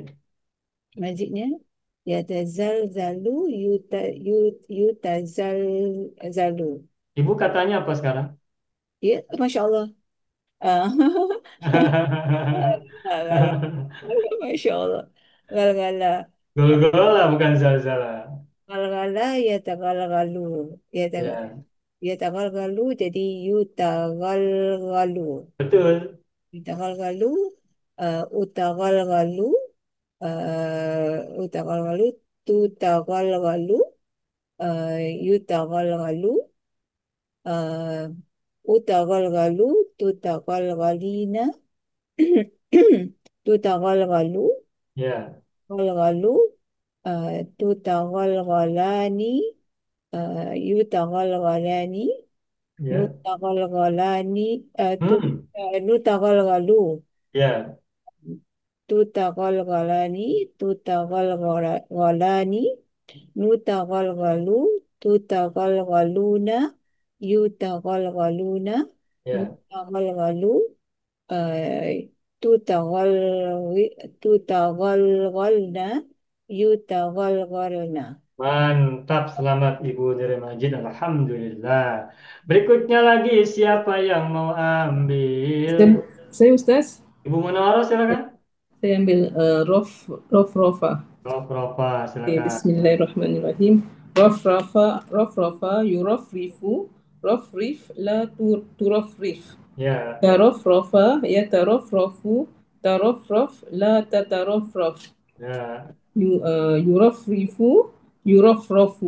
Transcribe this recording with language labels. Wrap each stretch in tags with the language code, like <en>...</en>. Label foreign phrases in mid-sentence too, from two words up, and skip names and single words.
<ar>Mazidnya يتزلزل يتزلزل.</ar> <id>Ibu katanya apa sekarang?</id> <ar>Ya, ما شاء الله. Ah, ما شاء الله. Galgala. Gol-gola bukan zalzala. تغلغل يتغلغل.</ar> <id>Ya,</id> <ar>Yatagalgalu jadi yutagalgalu.</ar> <id>betul.</id> <ar>أتغلغل أتغلغل أتغلغل تتغلغل يتغلغل أتغلغل تتغلغلين تتغلغل,</ar> <id>Ya.</id> <ar>تغلغل تتغلغلان يتغلغلان,</ar> <id>Ya.</id> <ar>nutaghalghalani, Hmm. nutaghalghalu,</ar> <id>Ya.</id> <ar>تتغلغلان تتغلغلان نتغلغل تتغلغلون يتغلغلون,</ar> <id>Ya.</id> <ar>نتغلغل تتغلغلن يتغلغلن.</ar> <id>Mantap, selamat Ibu dari Majid. Alhamdulillah. Berikutnya lagi siapa yang mau ambil? Saya Ustaz, Ibu Munawwarah silakan. saya ambil Rofa. Rofa, Okay, silakan.</id> <ar>Bismillahirrahmanirrahim. رفرف يرفرف رفرف لا ترفرف.</ar> <id>Ya.</id> <ar>ترفرف يترفرف ترفرف لا تترفرف.</ar> <id>Ya.</id> <ar>يرفرف يرفرف.</ar>